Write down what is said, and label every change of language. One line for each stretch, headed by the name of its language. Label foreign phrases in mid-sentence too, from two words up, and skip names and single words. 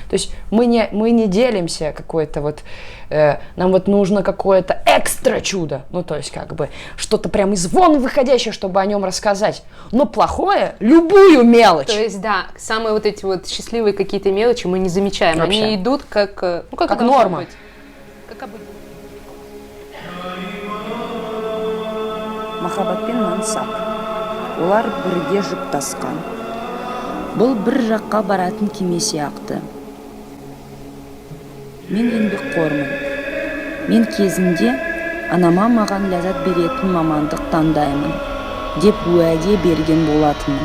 Russian: То есть мы не делимся какой-то вот, нам вот нужно какое-то экстра чудо. Ну, то есть как бы что-то прям из вон выходящее, чтобы о нем рассказать. Но плохое, любую мелочь. То есть, да, самые вот эти вот счастливые какие-то мелочи мы не замечаем. Вообще. Они идут как, ну, как Как и должно норма. быть. Как обычно.
Kazakh: Махаббат пен мансап. Олар бірге жүк тасқан. Бұл бір жаққа баратын кеме сияқты. Мен еңбекқормын. Мен кезінде анама маған ләззат беретін мамандық таңдаймын деп уәде берген болатынмын.